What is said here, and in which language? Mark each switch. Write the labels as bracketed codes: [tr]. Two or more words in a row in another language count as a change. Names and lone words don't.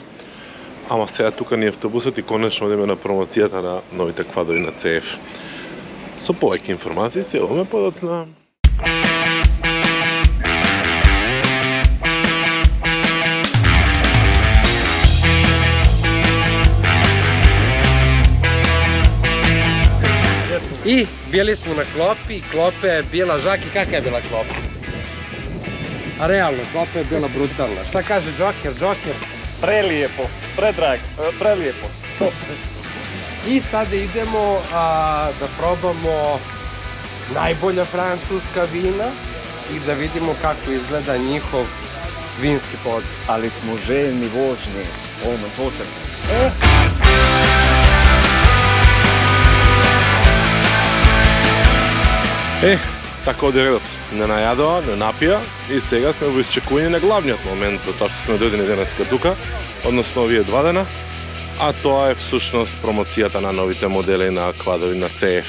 [mk] Ама сега тука ни автобусот и конечно одиме на промоцијата на новите квадови на CF. Со повеќе информации се оваме подоцна. [sr] I bili smo na klopi, klope je bila, Žaki, kakva je bila klopa? A realno, klopa je bila brutalna. Šta kaže Joker? Prelijepo, predrag, prelijepo. I sada idemo da probamo najbolja francuska vina i da vidimo kako izgleda njihov vinski pod. Ali smo željni vožnje, ono posebno. [mk] Така оди редот. Не најадоа, не напија и сега сме во исчекување на главниот момент за тоа што сме дојдени денеска тука, односно овие 2 дена, а тоа е всушност промоцијата на новите модели на квадови на CF.